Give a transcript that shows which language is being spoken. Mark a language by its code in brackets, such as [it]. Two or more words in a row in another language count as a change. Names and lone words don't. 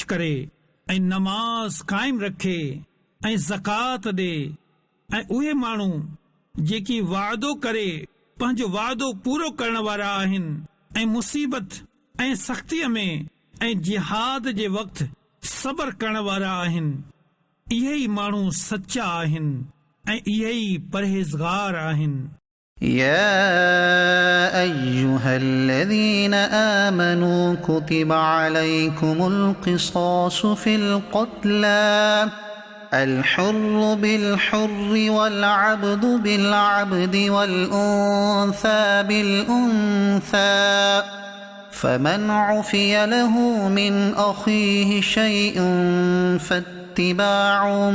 [sd] करे ऐं नमाज़ क़ाइम रखे ऐं ज़कात ॾे ऐं उहे माण्हू जेकी वाइदो करे पंहिंजो वाइदो पूरो करण वारा आहिनि ऐं मुसीबत ऐं सख़्तीअ में ऐं जिहाद जे वक़्तु सबर करण वारा आहिनि, इहे ई माण्हू सचा आहिनि ऐं इहे ई परहेज़गार आहिनि। [ar] يا أيها الذين آمنوا كتب عليكم القصاص في القتلى الحر بالحر والعبد بالعبد والأنثى بالأنثى فمن عفي له من أخيه شيء فاتباع